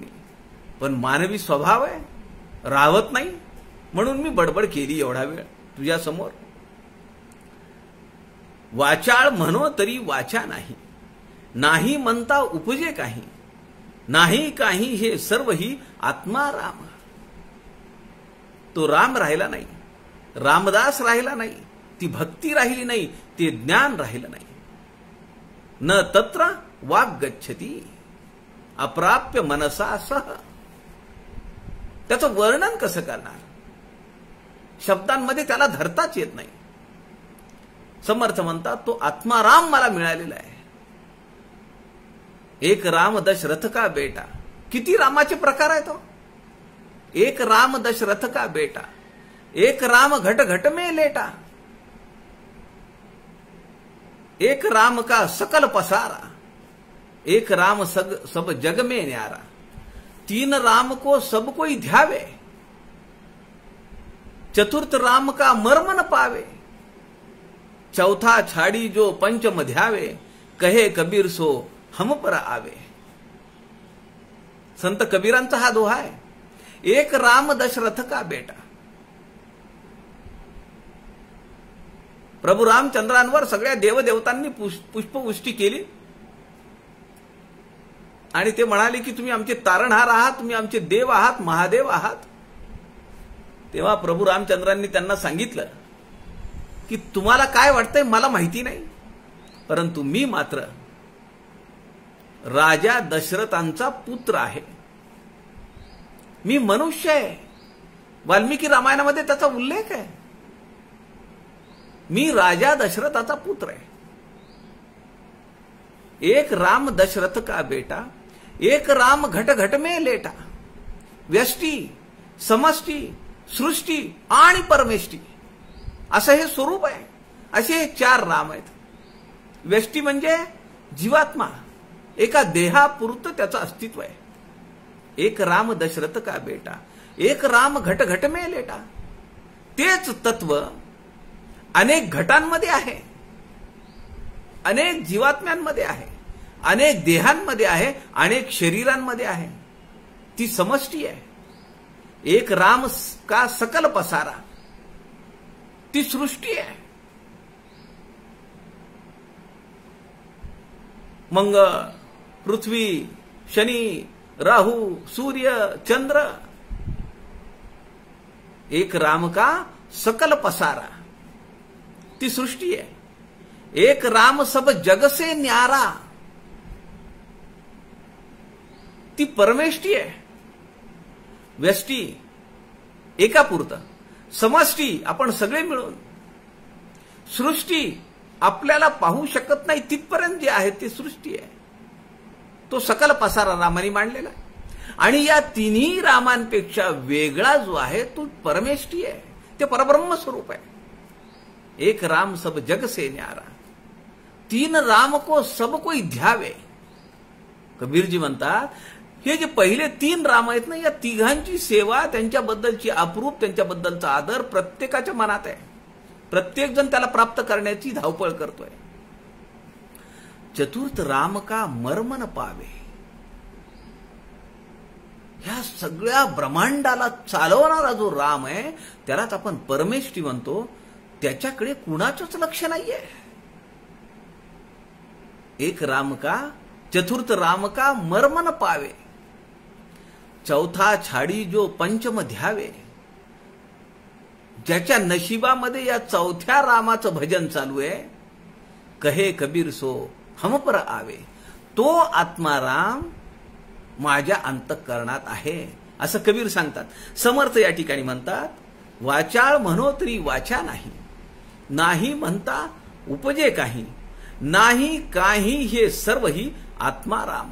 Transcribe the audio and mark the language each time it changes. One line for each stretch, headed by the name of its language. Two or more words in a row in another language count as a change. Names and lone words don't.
Marathi: पण मानवी स्वभाव आहे, राहत नाही, म्हणून मी बडबड केली एवढा वेळ तुझ्या समोर. वाचाळ म्हणो तरी वाचा नाही, नाही म्हणता उपजे काही, नाही काही हे सर्व ही आत्मा राम. तो राम राहिला नाही, रामदास राहिला नाही, ती भक्ती राहिली नाही, ते ज्ञान राहिलं नाही.
Sanskrit: न तत्र वाग गच्छती अप्राप्य मनसा सह.
Marathi: त्याचं वर्णन कसं करणार? शब्दांमध्ये त्याला धरताच येत नाही. समर्थ म्हणतात, तो आत्माराम मला मिळालेला आहे.
Hindi: एक राम दशरथ का बेटा.
Marathi: किती रामाचे प्रकार आहेत?
Hindi: एक राम दशरथ का बेटा, एक राम घट घट में लेटा, एक राम का सकल पसारा, एक राम सब जग में न्यारा, तीन राम को सब कोई ध्यावे, चतुर्थ राम का मर्म न पावे, चौथा छाड़ी जो पंचम ध्यावे, कहे कबीर सो हम पर आवे.
Marathi: संत कबीरांचा हा दोहा आहे.
Hindi: एक राम दशरथ का बेटा.
Marathi: प्रभू रामचंद्रांवर सगळ्या देवदेवतांनी पुष्पवृष्टी केली आणि ते म्हणाले की तुम्ही आमचे तारणहार आहात, तुम्ही आमचे देव आहात, महादेव आहात. तेव्हा प्रभू रामचंद्रांनी त्यांना सांगितलं की तुम्हाला काय वाटतंय मला माहिती नाही, परंतु मी मात्र राजा दशरथांचा पुत्र आहे. मी मनुष्य आहे. वाल्मिकी रामायणामध्ये त्याचा उल्लेख आहे. मी राजा दशरथाचा पुत्र आहे.
Hindi: एक राम दशरथ का बेटा, एक राम घट घट में लेटा.
Marathi: व्यष्टी, समष्टी, सृष्टी आणि परमेष्टी असं हे स्वरूप आहे. असे हे चार राम आहेत. व्यष्टी म्हणजे जीवात्मा, एका देहापुरतं त्याचं अस्तित्व आहे.
Hindi: एक राम दशरथ का बेटा, एक राम घट घट में लेटा.
Marathi: तेच तत्व अनेक घटांमध्ये आहे, अनेक जीवात्म्यांमध्ये आहे, अनेक देहांमध्ये आहे, अनेक शरीरांमध्ये आहे. ती समष्टी आहे.
Hindi: एक राम का सकल पसारा.
Marathi: ती सृष्टी आहे. मंगळ, पृथ्वी, शनी, राहू, सूर्य, चंद्र.
Hindi: एक राम का सकल पसारा, ती सृष्टी आहे. एक राम सब जग से न्यारा, ती परमेष्टी आहे.
Marathi: व्यष्टी एकापुरतं, समष्टी आपण सगळे मिळून, सृष्टी आपल्याला पाहू शकत नाही तिथपर्यंत जे आहे ते सृष्टी आहे. तो सकल पसारा रामाने मांडलेला आहे. आणि या तिन्ही रामांपेक्षा वेगळा जो आहे तो परमेष्टी आहे, ते परब्रह्म स्वरूप आहे.
Hindi: एक राम सब जग से न्यारा, तीन राम को सब कोई ध्यावे.
Marathi: कबीरजी म्हणतात हे जे पहिले तीन राम आहेत ना, या तिघांची सेवा, त्यांच्याबद्दलची अप्रूप, त्यांच्याबद्दलचा आदर प्रत्येकाच्या मनात आहे. प्रत्येक जण त्याला प्राप्त करण्याची धावपळ करतोय.
Hindi: चतुर्थ राम का मर्म न पावे,
Marathi: ह्या सगळ्या ब्रह्मांडाला चालवणारा जो राम आहे त्यालाच आपण परमेष्ठी म्हणतो. त्याच्याकडे कुणाचंच लक्ष नाहीये.
Hindi: एक राम का, चतुर्थ राम का मर्म न पावे, चौथा छाडी जो पंचम ध्यावे.
Marathi: ज्याच्या नशिबामध्ये या चौथ्या रामाचं भजन चालू आहे,
Hindi: कहे कबीर सो हम पर आवे,
Marathi: तो आत्माराम माझ्या अंतःकरणात आहे, असं कबीर सांगतात. समर्थ या ठिकाणी म्हणतात, वाचाळ म्हणो तरी वाचा नाही, नाही म्हणता उपजे काही, नाही काही हे सर्व ही आत्माराम.